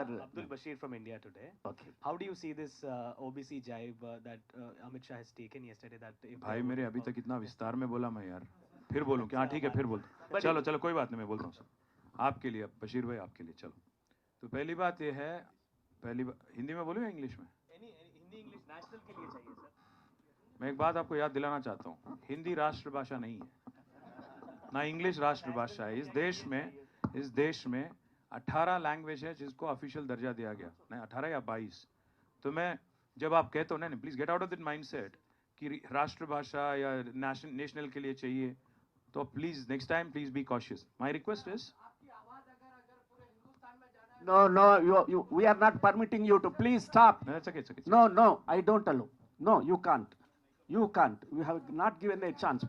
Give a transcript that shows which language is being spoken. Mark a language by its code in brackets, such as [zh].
[en] Abdul Bashir from India today. okay. How do you see this OBC jibe that Amit Shah has taken yesterday? That [hi] भाई मेरे अभी तक इतना विस्तार में बोला मैं यार, फिर बोलूं क्या? ठीक है फिर बोल, चलो कोई बात नहीं, मैं बोलता हूँ सर आपके लिए, बशीर भाई आपके लिए। चलो, तो पहली बात ये है, हिंदी में बोलूँ या इंग्लिश में? हिंदी इंग्लिश नेशनल के लिए चाहिए सर। मैं एक बात आपको याद दिलाना चाहता हूँ, हिंदी राष्ट्र भाषा नहीं है, ना इंग्लिश राष्ट्र भाषा है। इस देश में 18 लैंग्वेज है जिसको ऑफिशियल दर्जा दिया गया, नहीं 18 या 22। तो मैं जब आप कहते हो, नहीं [en] please get out of that mindset [hi] कि राष्ट्रभाषा या नेशनल के लिए चाहिए, तो [en] Please next time please be cautious. My request is No, no, we are not permitting you to. Please stop. it's okay, it's okay. No, no, I don't allow. No, you can't. You can't. We have not given a chance.